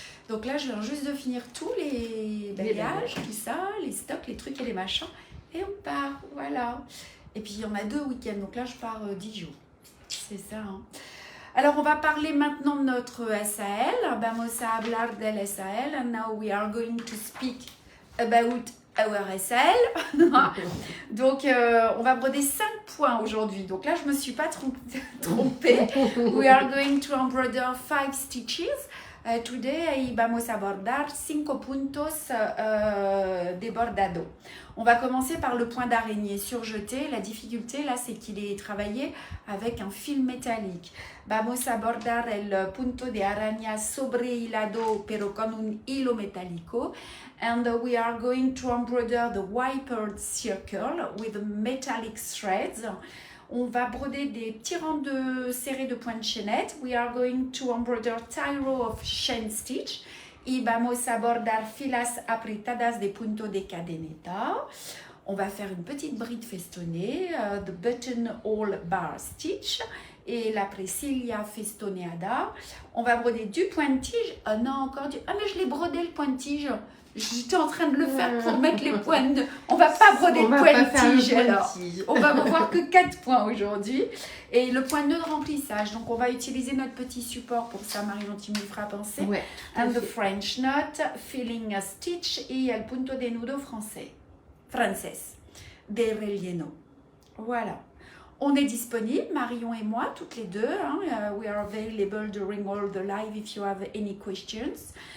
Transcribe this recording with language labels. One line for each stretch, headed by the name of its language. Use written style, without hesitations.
French: Donc là, je viens juste de finir tous les bagages, tout ça, les stocks, les trucs et les machins. Et on part, voilà. Et puis, il y en a 2 week-ends, donc là, je pars 10 jours. C'est ça, hein. Alors, on va parler maintenant de notre SAL.
Spanish: Vamos a hablar del SAL.
English: And now we are going to speak about our SAL.
French: Donc, on va broder 5 points aujourd'hui. Donc là, je ne me suis pas trompée.
English: We are going to embroider 5 stitches. Today,
Spanish: vamos a bordar 5 puntos de bordado.
French: On va commencer par le point d'araignée surjeté. La difficulté, là, c'est qu'il est travaillé avec un fil métallique.
Spanish: Vamos a bordar el punto de araña sobrehilado, pero con un hilo metálico.
English: And we are going to embroider the wipered circle with metallic threads.
French: On va broder des petits rangs serrés de points de chaînette.
English: We are going to embroider tie row of chain stitch.
Spanish: Y vamos a bordar filas apretadas de punto de cadeneta.
French: On va faire une petite bride festonnée,
English: the buttonhole bar stitch
French: et
Spanish: la presilia festoneada.
French: On va broder du point de tige. Ah non, encore du... Ah mais je l'ai brodé le point de tige. J'étais en train de le faire pour mettre les points de... On va pas broder le point de tige alors. On va voir que 4 points aujourd'hui. Et le point de nœud de remplissage. Donc on va utiliser notre petit support pour ça. Marion, tu me feras penser. Ouais,
English: And the French knot, filling a stitch et
Spanish: el punto de nudo frances. De relleno.
English: Voilà.
French: On est disponible, Marion et moi, toutes les deux. Hein.
English: We are available during all the live if you have any questions.